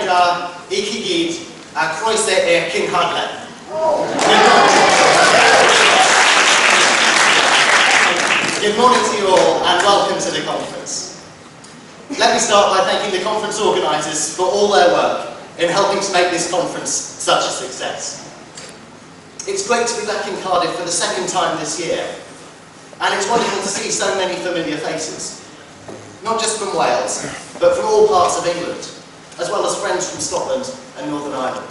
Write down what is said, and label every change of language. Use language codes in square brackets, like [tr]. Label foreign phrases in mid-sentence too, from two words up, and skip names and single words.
[cy] Diolch I chi gyd a croeso i'r cynhadledd. [en] Good morning to you all and welcome to the conference. Let me start by thanking the conference organisers for all their work in helping to make this conference such a success. It's great to be back in Cardiff for the second time this year, and it's wonderful to see so many familiar faces, not just from Wales, but from all parts of England, as well as friends from Scotland and Northern Ireland.